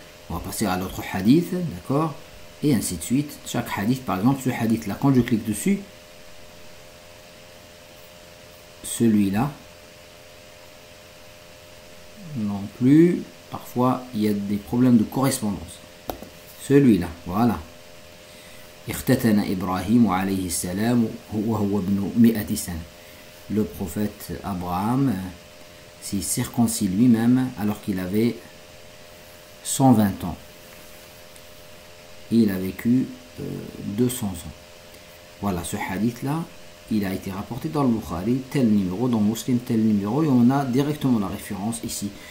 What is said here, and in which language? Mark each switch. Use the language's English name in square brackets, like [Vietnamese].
[French] On va passer à l'autre hadith, d'accord, et ainsi de suite. Chaque hadith, par exemple, ce hadith là, quand je clique dessus, celui-là, non plus, parfois il y a des problèmes de correspondance. Celui-là, voilà. [Arabic] اختتن إبراهيم عليه السلام وهو ابن 100 سنة. [French] Le prophète Abraham s'est circoncis lui-même alors qu'il avait 120 ans. Et il a vécu 200 ans. Voilà, ce hadith-là, il a été rapporté dans le Bukhari, tel numéro, dans Muslim, tel numéro, et on a directement la référence ici.